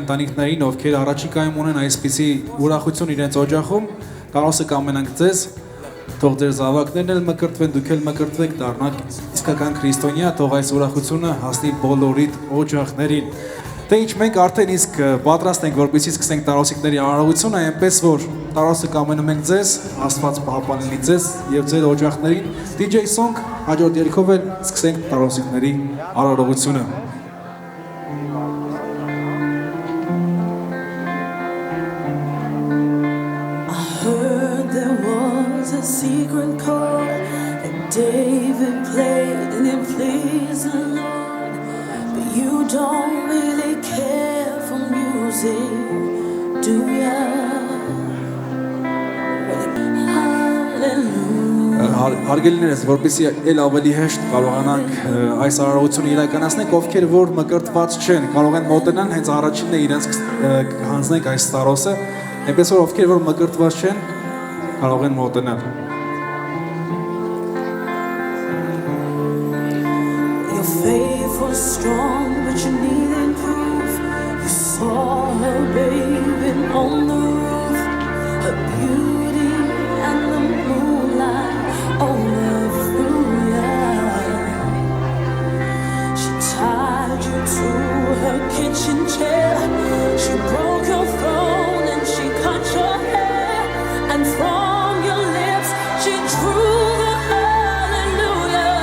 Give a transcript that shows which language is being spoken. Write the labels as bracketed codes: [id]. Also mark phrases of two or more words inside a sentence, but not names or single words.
[hy] ընտանիքներին, ովքեր առաջիկայում ունեն այսպիսի ուրախություն իրենց օջախում, տարոսը կամենանք ձեզ, թող ձեր զավակներն էլ մկրտվեն, դուք էլ մկրտվեք, դառնաք իսկական քրիստոնյա, թող այս ուրախությունը հասնի բոլորիդ օջախներին։ Դե ինչ մենք արդեն իսկ պատրաստ ենք, որպեսզի սկսենք տարոսիկների արարողությունը, այնպես որ տարոսը կամենում ենք ձեզ, Աստված պահպանելի ձեզ եւ ձեր օջախներին։ DJ Song հաջորդ երգով էլ սկսենք տարոսիկների արարողությունը։ [en] A secret chord that David played and it pleased the Lord, but you don't really care for music, do ya? Hallelujah. [hy] Հարգելիներս, որպեսզի ել ավելի հեշտ կարողանանք այս արարողությունը իրականացնենք, ովքեր որ մկրտված չեն, կարող են մոտենալ հենց առաջինն է իրենց հանձնենք այս տարոսը, այնպես որ ովքեր որ մկրտված չեն, կարող են մոտենալ։ [en] Your faith was strong, but you needed proof. You saw her baby on the roof, her beauty and the moonlight overthrew ya. She tied you to her kitchen chair. She broke your throne and she cut your hair, and from your lips she drew the hallelujah.